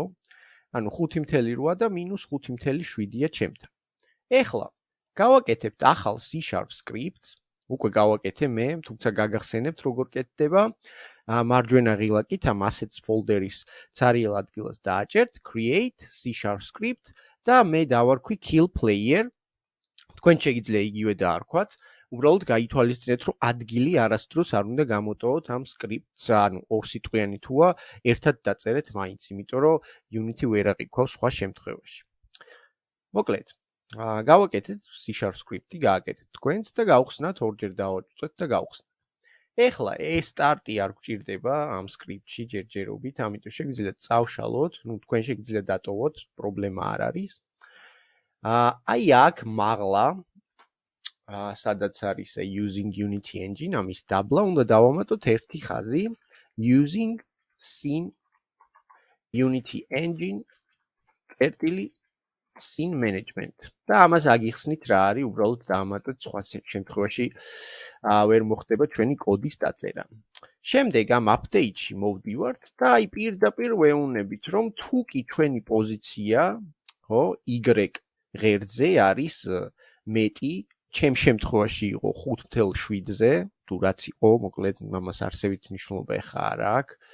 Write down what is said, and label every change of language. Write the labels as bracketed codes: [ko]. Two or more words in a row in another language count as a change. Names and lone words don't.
[ka] ანუ 5.8 და -5.7-ია ჩემთან. ეხლა გავაკეთებთ ახალ [en] C# script-ს, [ka] უკვე გავაკეთე მე, თუმცა გაგახსენებთ როგორ კეთდება. მარჯვენა ღილაკით ამ [en] assets folder-ის [ka] ცარიელ ადგილას დააჭერთ [en] create C# script [ka] და მე დავარქვი [en] kill player. [ka] თქვენ შეგიძლია იგივე დაარქვათ. უბრალოდ გაითვალისწინეთ, რომ ადგილი არასდროს არ უნდა გამოტოვოთ ამ script-ს, ანუ ორსიტყვიანი თუა ერთად დაწერეთ მაინც, იმიტომ რომ Unity ვერ აყიქვავს სხვა შემთხვევაში. მოკლედ, გავაკეთეთ [en] C# script-ი, [ka] გააკეთეთ თქვენც და გავხსნათ, ორჯერ დავაჭრეთ და გავხსნათ. ეხლა ეს სტარტი არ გვჭირდება ამ script-ში ჯერჯერობით, ამიტომ შეგიძლიათ წავშალოთ, ნუ თქვენ შეგიძლიათ დატოვოთ, პრობლემა არ არის. აი აქ მაღლა სადაც არის [en] using Unity engine, [ka] ამის დაბლა უნდა დავამატოთ ერთი ხაზი [en] using scene Unity engine scene management. [ka] და ამას აგიხსნით რა არის, უბრალოდ დაამატოთ, სხვა შემთხვევაში ვერ მოხდება ჩვენი კოდის დაწერა. შემდეგ ამ update-ში მოვდივართ და აი პირდაპირ ვეუბნებით, რომ თუ კი ჩვენი პოზიცია, ხო, y ღერძზე არის მეტი, ჩემ შემთხვევაში იყო 5.7-ზე, თუ რაც იყო, მოკლედ ამას არსებით მნიშვნელობა ეხა არ აქვს.